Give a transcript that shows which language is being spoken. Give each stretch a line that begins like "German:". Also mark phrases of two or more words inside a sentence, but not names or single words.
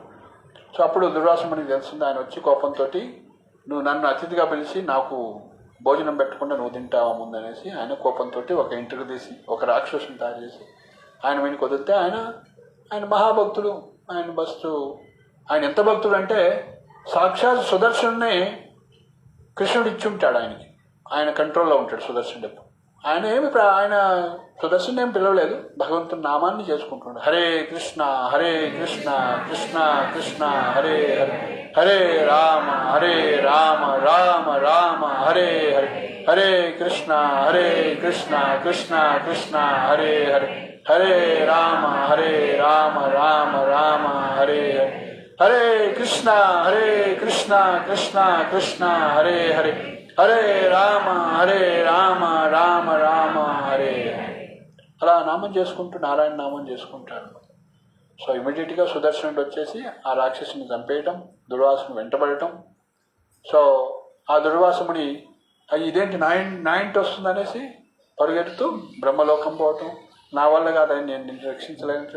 Telugu: సో అప్పుడు దుర్వాసమునికి తెలుస్తుంది, ఆయన వచ్చి కోపంతో, నువ్వు నన్ను అతిథిగా పిలిచి నాకు భోజనం పెట్టకుండా నువ్వు తింటావా ముందనేసి ఆయన కోపంతో ఒక ఇంటికి తీసి ఒక రాక్షసుని తయారు చేసి ఆయన వెనుక వదిలితే, ఆయన మహాభక్తుడు, ఆయన ఎంత భక్తుడు అంటే సాక్షాత్ సుదర్శనునే కృష్ణుడు ఇచ్చి ఉంటాడు ఆయనకి, ఆయన కంట్రోల్లో ఉంటాడు సుదర్శనుడు. ఆయన సుదర్శన్ ఏం పిలవలేదు, భగవంతుని నామాన్ని చేసుకుంటున్నాడు.
Sanskrit: హరే కృష్ణ కృష్ణ కృష్ణ హరే హరే, హరే రామ రామ రామ హరే హరే, హరే కృష్ణ కృష్ణ కృష్ణ హరే హరే, హరే రామ రామ రామ హరే హరే, హరే కృష్ణ కృష్ణ కృష్ణ హరే హరే, హరే రామ రామ రామ హరే.
Telugu: అలా నామం చేసుకుంటూ నారాయణ నామం చేసుకుంటాడు. సో ఇమీడియట్గా సుదర్శనుడు వచ్చేసి ఆ రాక్షసుని చంపేయటం, దుర్వాసుని వెంటబడటం. సో ఆ దుర్వాసముని ఇదేంటి నా ఇంటి వస్తుందనేసి పరుగెడుతూ బ్రహ్మలోకం పోవటం, నా వల్ల కాదని నేను నిన్ను రక్షించలేనంటాడు.